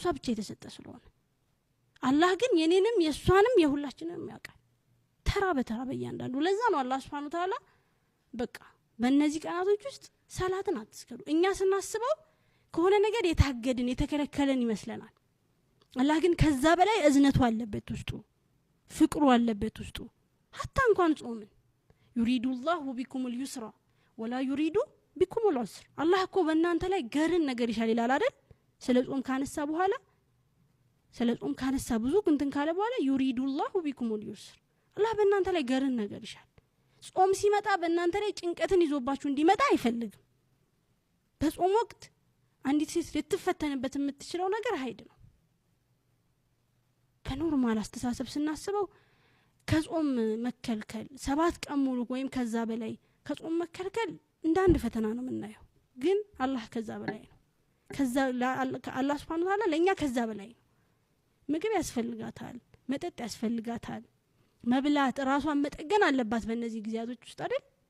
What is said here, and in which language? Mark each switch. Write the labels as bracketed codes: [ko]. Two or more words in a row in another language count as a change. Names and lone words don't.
[am] ብቻ የተሰጠ ስለሆነ አላህ ግን የኔንም የሷንም የሁላችንም ያውቃል ተራ በተራ በእያንዳንዱ ለዛ ነው አላህ [ar] سبحانه وتعالى [am] በቃ በእነዚህ ቀናቶች ውስጥ ሰላትን አትስከሩ እኛ ስናስበው ከሆነ ነገር የታገድን የተከለከለን ይመስለናል አላህ ግን ከዛ በላይ እዝነቱ አለበት ውስጡ ፍቅሩ አለበት ውስጡ حتى እንኳን ጾምን [ar] يريد الله بكم اليسر ولا يريد بكم العسر [am] አላህ እኮ በእናንተ ላይ ገርን ነገር ይሻል ይላል አይደል ስለ ጾም ካነሳ በኋላ ስለ ጾም ካነሳ ብዙ እንትን ካለ በኋላ [ar] يريد الله بكم اليسر [am] አላህ በእናንተ ላይ ገርን ነገር ይሻል ጾም ሲመጣ በእናንተ ላይ ጭንቀትን ይዞባችሁ እንዲመጣ አይፈልግም በጾም ወቅት አንዲት ሴት ልትፈተንበት የምትችለው ነገር ሀይድ ነው በኖርማል አስተሳሰብ ስናስበው ከጾም መከልከል 7 ቀን ሙሉ ወይም ከዛ በላይ ከጾም መከልከል እንደ አንድ ፈተና ነው የምናየው ግን አላህ ከዛ በላይ ነው ከዛ አላህ [ar] سبحانه وتعالى [am] ለኛ ከዛ በላይ ነው ምግብ ያስፈልጋታል መጠጥ ያስፈልጋታል መብላት ራሷን መጠገን አለባት በእነዚህ ጊዜያቶች ውስጥ አይደል